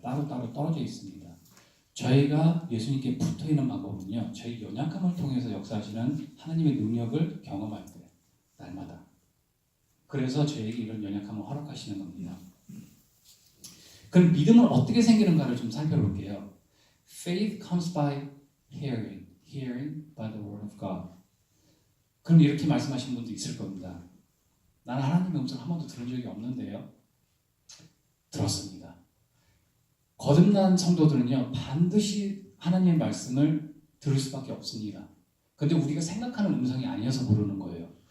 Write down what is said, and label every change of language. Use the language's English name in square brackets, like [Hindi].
[Korean] 따로따로 떨어져 있습니다. 저희가 예수님께 붙어있는 방법은요. 저희 연약함을 통해서 역사하시는 하나님의 능력을 경험할 때 날마다. 그래서 저에게 이런 연약함을 허락하시는 겁니다. 그럼 믿음은 어떻게 생기는가를 좀 살펴볼게요. [English] Faith comes by hearing, hearing by the word of God. [Korean] 그럼 이렇게 말씀하시는 분도 있을 겁니다. 나는 하나님의 음성을 한 번도 들은 적이 없는데요. 들었습니다. 거듭난 성도들은요, 반드시 하나님의 말씀을 들을 수밖에 없습니다. 근데 우리가 생각하는 음성이 아니어서 모르는 거예요.